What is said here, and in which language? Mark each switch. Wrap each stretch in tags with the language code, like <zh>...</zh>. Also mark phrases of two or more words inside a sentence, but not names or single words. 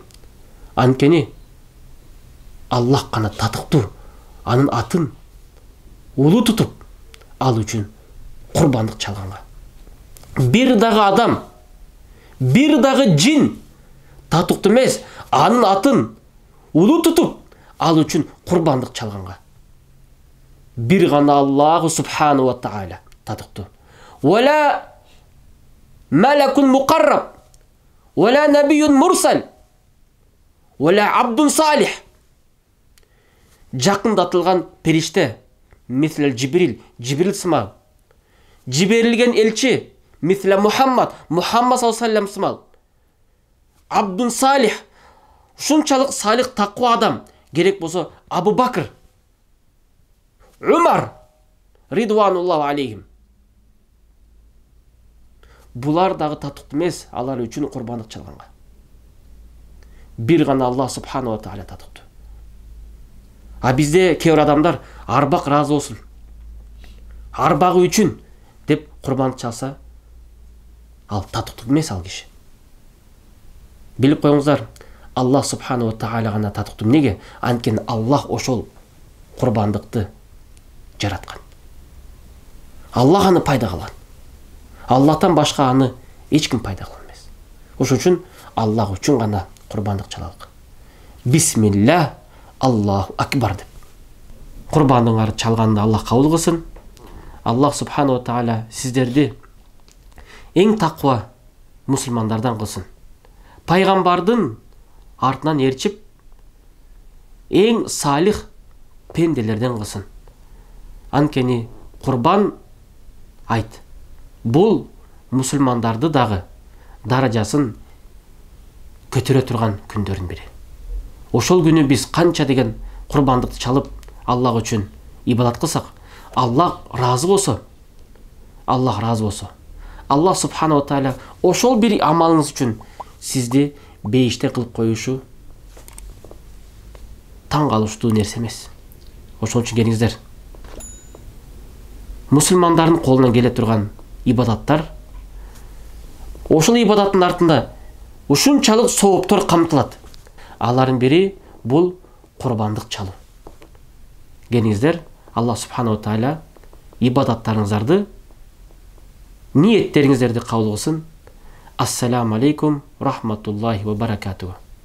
<ky>Анткени Аллах гана татыктуу, анын атын улуу тутуп, ал үчүн курбандык чалганга. Бир дагы адам, бир дагы жин татыктуу эмес, анын атын улуу тутуп, ал үчүн курбандык чалганга. Бир гана Аллах</ky> <ar>سبحانه وتعالى</ar> <ky>татыктуу.</ky> <ar>ولا ملك مقرب، ولا نبي مرسل، ولا عبد صالح.</ar> <ky>Жакындатылган периште, мислел Жибрил сымал. Жиберилген элчи, мисле Мухаммад</ky> <ar>صلى الله عليه وسلم</ar> <ky>сымал.</ky> <ar>عبد صالح,</ar> <ky>ушунчалык салих таква адам, керек болсо Абу Бакр, Умар</ky> <ar>رضوان الله عليهم.</ar> <ky>Булар дагы татыктуу эмес, алар үчүн курбандык чалганга. Бир гана Аллах</ky> <ar>سبحانه وتعالى</ar> <ky>татыктуу. А бизде кээ бир адамдар арбак разы болсун, арбагы үчүн деп курбандык чалса, ал татыктуу эмес ал киши. Билип коюңуздар, Аллах</ky> <ar>سبحانه وتعالى</ar> <ky>гана татыктуу. Неге? Анткени Аллах ошол курбандыкты жараткан. Аллах аны пайда кылган. Аллахтан башка аны эч ким пайда кыла эмес. Ошол үчүн Аллах үчүн гана курбандык чалалык.</ky> <ar>بسم الله، الله أكبر</ar> <ky>деп. Курбандыгыңарды чалганды Аллах кабыл кылсын. Аллах</ky> <ar>سبحانه وتعالى</ar> <ky>сиздерди эң таква мусулмандардан кылсын. Пайгамбардын артынан ээрчип эң салих пенделерден кылсын. Анткени курбан айт бул мусулмандарды дагы даражасын көтөрө турган күндөрдүн бири. Ошол күнү биз канча деген курбандыкты чалып Аллах үчүн ибадат кылсак, Аллах разы болсо, Аллах</ky> <ar>سبحانه وتعالى</ar> <ky>ошол бир амалыңыз үчүн сизди бейиште кылып коюшу таң калыштуу нерсе эмес. Ошол үчүн келиңиздер, мусулмандардын колунан келе турган ибадаттар, ошол ибадаттын артында ушунчалык сооптор камтылат. Алардын бири бул курбандык чалуу. Келиңиздер, Аллах</ky> <ar>سبحانه وتعالى</ar> <ky>ибадаттарыңыздарды, ниеттериңиздерди кабыл кылсын.</ky> <ar>السلام عليكم رحمة الله وبركاته.</ar>